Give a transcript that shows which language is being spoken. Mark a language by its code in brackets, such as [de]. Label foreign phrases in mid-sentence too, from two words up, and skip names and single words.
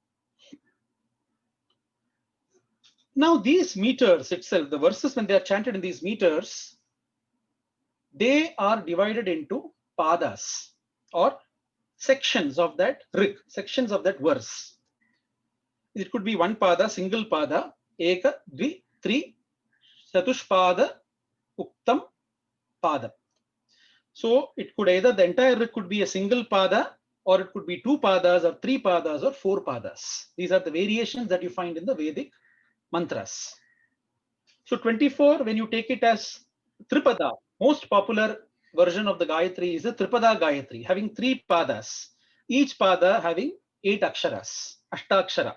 [en] Now these meters itself, the verses when they are chanted in these meters, they are divided into padas or sections of that rik, sections of that verse. It could be 1 pada, single pada, [sa] eka, dvi, tri, chatushpada, uktam, pada. [en] So it could either the entire rik could be a single pada, or it could be 2 padas or 3 padas or 4 padas. These are the variations that you find in the Vedic mantras. So 24, when you take it as Tripada, most popular version of the Gayatri is the Tripada Gayatri, having 3 padas, each pada having 8 aksharas, Ashtakshara.